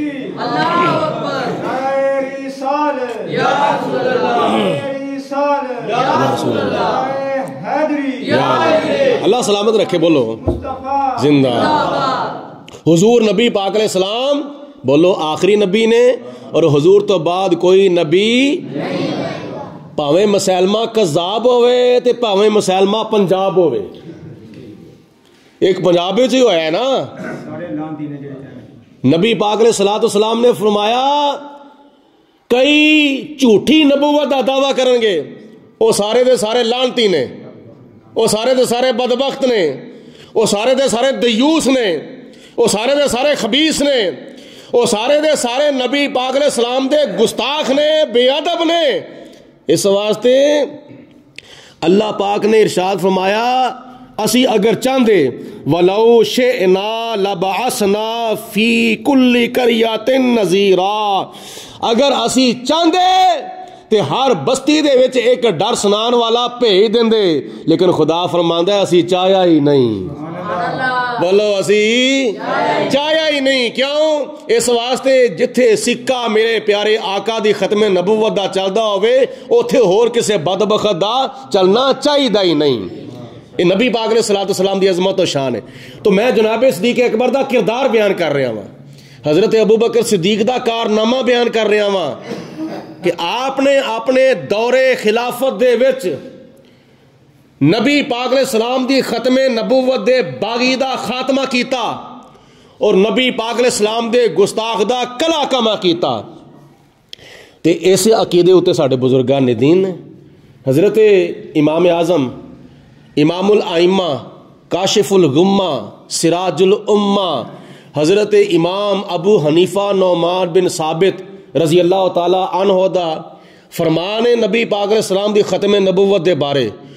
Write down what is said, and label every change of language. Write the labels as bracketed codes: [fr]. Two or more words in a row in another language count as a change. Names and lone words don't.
[ur] اللہ سلامت رکھے. [pa] بولو زندہ حضور نبی پاک علیہ السلام، بولو آخری نبی نے، اور حضور تو بعد کوئی نبی پاویں مسلمہ کذاب ہوئے تے پاویں مسلمہ پنجاب ہوئے. ایک پنجاب وچ ہی ہویا ہے نا. نبی پاک علیہ الصلوۃ والسلام نے فرمایا کئی جھوٹی نبوت دا دعویٰ کرن گے، وہ سارے دے سارے لعنتی نے، وہ سارے دے سارے بدبخت نے، وہ سارے دے سارے دیوس نے، وہ سارے دے سارے خبیث نے، وہ سارے دے سارے نبی پاک علیہ السلام دے گستاخ نے، بے ادب نے. اس واسطے اللہ پاک نے ارشاد فرمایا اسی اگر چاہندے [ar] وَلَوْ شِئْنَا لَبَعَثْنَا فِي كُلِّ قَرْيَةٍ نَذِيرًا، [pa] اگر اسی چاہندے تے ہر بستی دے وچ ایک ڈر سنان والا بھیج دیندے، لیکن خدا فرماندا ہے اسی چاہیا ہی نہیں. بولو اسی چاہیا ہی نہیں. کیوں؟ اس واسطے جتھے سکہ میرے پیارے آقا دی ختم نبوت دا چلدا ہوئے اوتھے ہور کسے بدبخت دا چلنا چاہیدا ہی نہیں. یہ نبی پاک علیہ الصلوۃ والسلام دی عظمت و شان ہے. تو میں جناب صدیق اکبر دا کردار بیان کر رہا ہوں، حضرت ابوبکر صدیق دا کارنامہ بیان کر رہا ہوں کہ آپ نے اپنے دور خلافت دے وچ نبی پاک علیہ السلام دی ختم نبوت دے باغی دا خاتمہ کیتا اور نبی پاک علیہ السلام دے گستاخ دا کلا کما کیتا. تے اس عقیدے اتے ساڈے بزرگان دین نے. حضرت امام اعظم، امام الائمہ، کاشف الغمہ، سراج الامہ، حضرت امام ابو حنیفہ نعمان بن ثابت رضی اللہ تعالی عنہ دا فرمان نبی پاک علیہ السلام دی ختم نبوت دے بارے.